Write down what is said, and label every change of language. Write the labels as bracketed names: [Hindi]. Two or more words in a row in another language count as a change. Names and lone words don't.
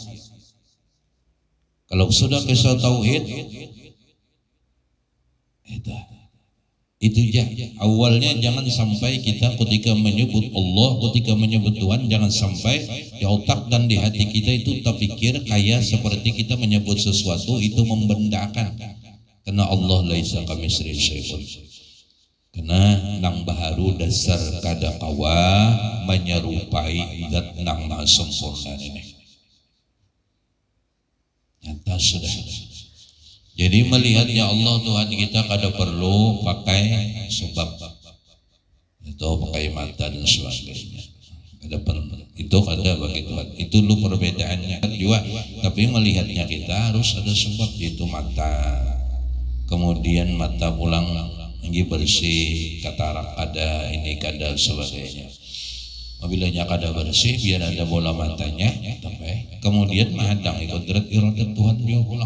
[Indonesian] Kalau sudah kisah tauhid, itu ya awalnya jangan sampai kita ketika menyebut Allah, ketika menyebut Tuhan, jangan sampai di otak dan di hati kita itu terpikir kayak seperti kita menyebut sesuatu itu membendakan. Karena Allah [Arabic] laisa kamitslihi syai'un. [Banjar] Karena nang baharu dasar kada kawa menyerupai zat nang maha sempurna ini. [Indonesian] Nyata sudah. [Banjar] Jadi melihatnya Allah Tuhan kita kada perlu pakai sebab itu pakai mata dan sebagainya. Kada perlu. Itu kada bagi Tuhan. Itu lu perbedaannya juga. [Indonesian] Tapi melihatnya kita harus ada sebab, yaitu mata. [Banjar] Kemudian mata pulang ini bersih, katarak ada, ini kada sebagainya. Apabila kada bersih, biar ada bola matanya, tapi kemudian menghadang kodrat iradat Tuhan juga pulang.